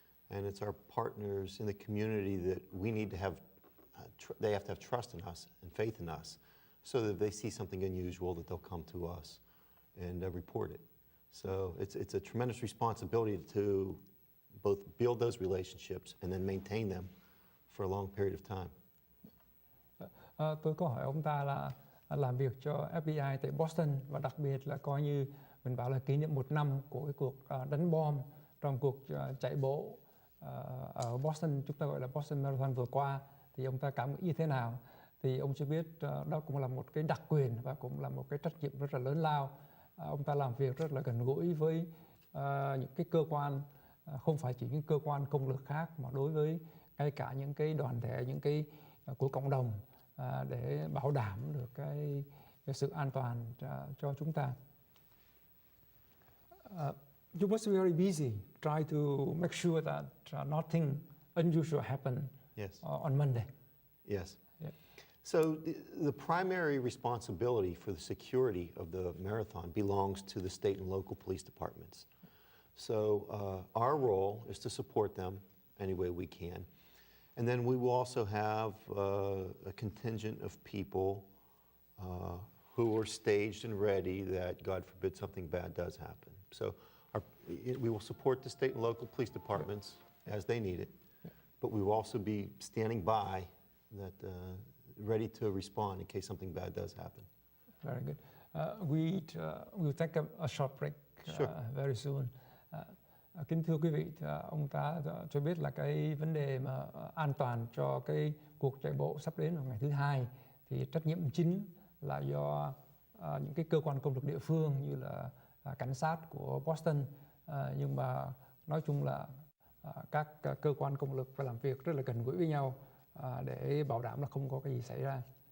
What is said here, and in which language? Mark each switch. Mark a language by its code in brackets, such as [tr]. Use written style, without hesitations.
[en] And it's our partners in the community that we need to have, they have to have trust in us and faith in us, so that if they see something unusual, that they'll come to us and report it. So it's a tremendous responsibility to both build those relationships and then maintain them for a long period of time. [vi] Tôi có hỏi ông ta là làm việc cho FBI tại Boston, và đặc biệt là coi như mình bảo là kỷ niệm 1 năm của cái cuộc đánh bom trong cuộc chạy bộ ở Boston, chúng ta gọi là Boston Marathon vừa qua, thì ông ta cảm nghĩ như thế nào? Thì ông cho biết đó cũng là một cái đặc quyền và cũng là một cái trách nhiệm rất là lớn lao. Ông ta làm việc rất là gần gũi với những cái cơ quan, không phải chỉ những cơ quan công lực khác, mà đối với ngay cả những cái đoàn thể, những cái của cộng đồng, để bảo đảm được cái sự an toàn cho chúng ta. [en] You must be very busy trying to make sure that nothing unusual happened. Yes. On Monday. Yes. Yeah. So the primary responsibility for the security of the marathon belongs to the state and local police departments. So our role is to support them any way we can. And then we will also have a contingent of people who are staged and ready that, God forbid, something bad does happen. So we will support the state and local police departments as they need it, but we will also be standing by, that ready to respond in case something bad does happen. Very good. We'll take a short break. Sure. very soon. [vi] Kính thưa quý vị, ông ta cho biết là cái vấn đề mà an toàn cho cái cuộc chạy bộ sắp đến vào ngày thứ hai thì trách nhiệm chính là do những cái cơ quan công lực địa phương như là cảnh sát của Boston, nhưng mà nói chung là các cơ quan công lực phải làm việc rất là gần gũi với nhau để bảo đảm là không có cái gì xảy ra.